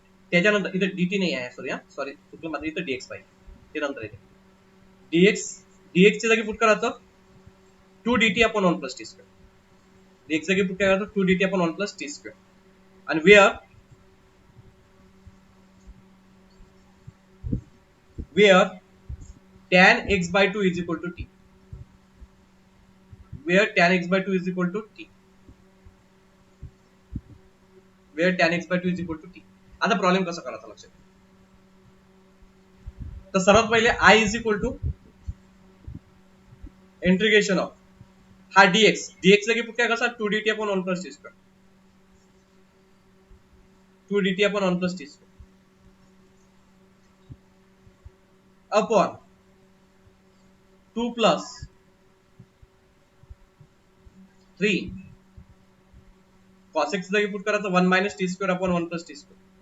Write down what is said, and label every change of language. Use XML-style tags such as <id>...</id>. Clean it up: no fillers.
<mr>त्याच्यानंतर इथे dt नाही आहे, सॉरी चुकलं माझं, इथं dx पाहिजे, ते नंतर येते. dx च्या जागी पुट करायचं 2dt upon 1 plus T square, dx च्या जागी पुट करायचं 2dt upon 1 plus T square, आणि wear</mr> <en>where tan x by 2 is equal to t. Where tan x by 2 is equal to t. Where tan x by 2 is equal to t.</en> <mr>आता problem कसा करायचा लक्षात. तर सर्वात पहिले</mr> <en>I is equal to</en> <mr>integration of हा dx.</mr> <en>dx</en> <mr>लगे पुढे कसा</mr> <en>2dt upon 1 plus t square. 2dt upon 1 plus t square. Upon 2 plus 3 cos x</en> <mr>लगे पुट करायचं</mr> <en>1 minus t square upon 1 plus t square.</en>